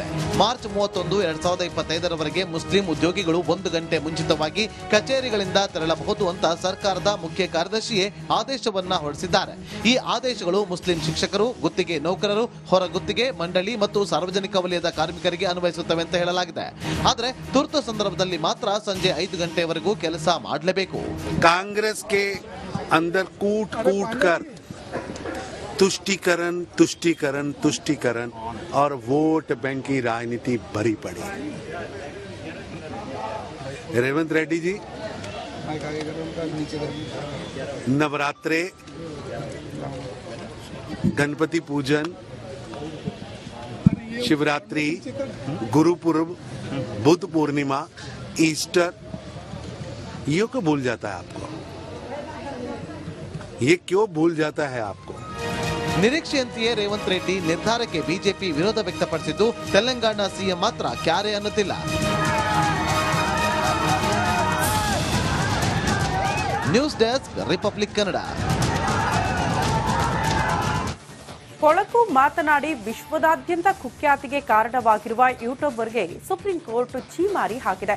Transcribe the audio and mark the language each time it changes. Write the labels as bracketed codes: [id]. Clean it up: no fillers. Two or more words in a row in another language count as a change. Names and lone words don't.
[kn] ಮಾರ್ಚ್ 31, 2025ರವರೆಗೆ ಮುಸ್ಲಿಂ ಉದ್ಯೋಗಿಗಳು 1 ಗಂಟೆ ಮುಂಚಿತವಾಗಿ ಕಚೇರಿಗಳಿಂದ ತೆರಳಬಹುದು ಅಂತ ಸರ್ಕಾರದ ಮುಖ್ಯ ಕಾರ್ಯದರ್ಶಿಯೇ ಆದೇಶವನ್ನ ಹೊರಡಿಸಿದ್ದಾರೆ. ಈ ಆದೇಶಗಳು ಮುಸ್ಲಿಂ ಶಿಕ್ಷಕರು, ಗುತ್ತಿಗೆ ನೌಕರರು, ಹೊರ ಗುತ್ತಿಗೆ ಮಂಡಳಿ ಮತ್ತು ಸಾರ್ವಜನಿಕ ವಲಯದ ಕಾರ್ಮಿಕರಿಗೆ ಅನ್ವಯಿಸುತ್ತವೆ ಅಂತ ಹೇಳಲಾಗಿದೆ. ಆದರೆ ತುರ್ತು ಸಂದರ್ಭದಲ್ಲಿ ಮಾತ್ರ ಸಂಜೆ 5 ಗಂಟೆವರೆಗೂ ಕೆಲಸ ಮಾಡಲೇಬೇಕು. [hi] कांग्रेस के अंदर कूट कूट कर तुष्टीकरण तुष्टीकरण तुष्टीकरण और [en] vote bank [hi] की राजनीति भरी पड़ी. रेवंत रेड्डी जी नवरात्रे, गणपति पूजन, शिवरात्रि, गुरुपुरब, बुद्ध पूर्णिमा, ईस्टर, ये क्यों भूल जाता है आपको? ये क्यों भूल जाता है आपको? [kn] ನಿರೀಕ್ಷೆಯಂತೆಯೇ ರೇವಂತ್ ರೆಡ್ಡಿ ನಿರ್ಧಾರಕ್ಕೆ ಬಿಜೆಪಿ ವಿರೋಧ ವ್ಯಕ್ತಪಡಿಸಿದ್ದು, ತೆಲಂಗಾಣ ಸಿಎಂ ಮಾತ್ರ ಕ್ಯಾರೆ ಅನ್ನುತ್ತಿಲ್ಲ. [en] news desk, [kn] ರಿಪಬ್ಲಿಕ್ ಕನ್ನಡ. ಕೊಳಕು ಮಾತನಾಡಿ ವಿಶ್ವದಾದ್ಯಂತ ಕುಖ್ಯಾತಿಗೆ ಕಾರಣವಾಗಿರುವ ಯೂಟ್ಯೂಬರ್ಗೆ ಸುಪ್ರೀಂ ಕೋರ್ಟ್ ಛೀಮಾರಿ ಹಾಕಿದೆ.